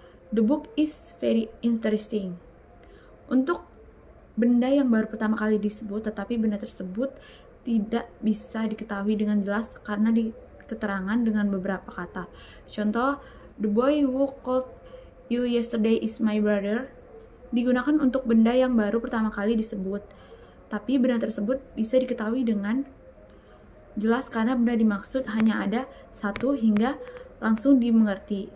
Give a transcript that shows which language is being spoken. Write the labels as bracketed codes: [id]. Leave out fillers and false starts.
[en] The book is very interesting. [id] Untuk benda yang baru pertama kali disebut, tetapi benda tersebut tidak bisa diketahui dengan jelas karena keterangan dengan beberapa kata. Contoh, [en] the boy who called you yesterday is my brother. [id] Digunakan untuk benda yang baru pertama kali disebut, tapi benda tersebut bisa diketahui dengan jelas karena benda dimaksud hanya ada satu hingga langsung dimengerti.